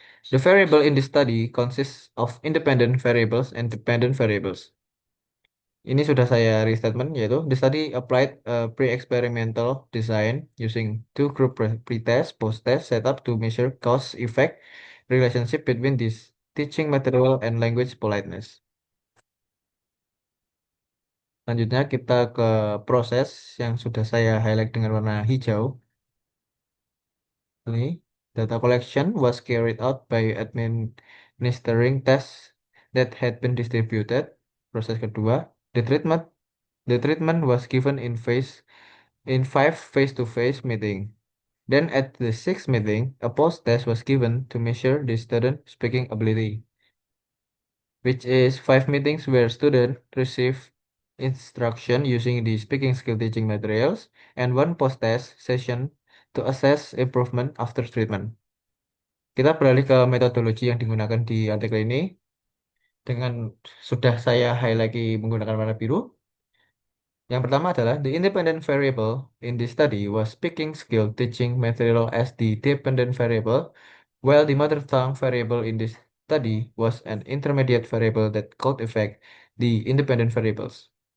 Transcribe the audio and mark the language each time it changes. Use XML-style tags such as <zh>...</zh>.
<en>The variable in the study consists of independent variables and dependent variables.</en> <id>Ini sudah saya restatement, yaitu</id> <en>the study applied a pre-experimental design using two group pretest post-test setup to measure cause effect relationship between this teaching material and language politeness.</en> <id>Selanjutnya kita ke proses yang sudah saya highlight dengan warna hijau. Ini</id> <en>data collection was carried out by administering tests that had been distributed.</en> <id>Proses kedua,</id> <en>the treatment was given in five face-to-face meeting. Then at the sixth meeting, a post test was given to measure the student speaking ability, which is five meetings where students receive instruction using the speaking skill teaching materials and one post test session to assess improvement after treatment.</en> <id>Kita beralih ke metodologi yang digunakan di artikel ini dengan sudah saya highlight menggunakan warna biru. Yang pertama adalah</id> <en>the independent variable in this study was speaking skill teaching material as the dependent variable, while the mother tongue variable in this study was an intermediate variable that could affect the independent variables.</en>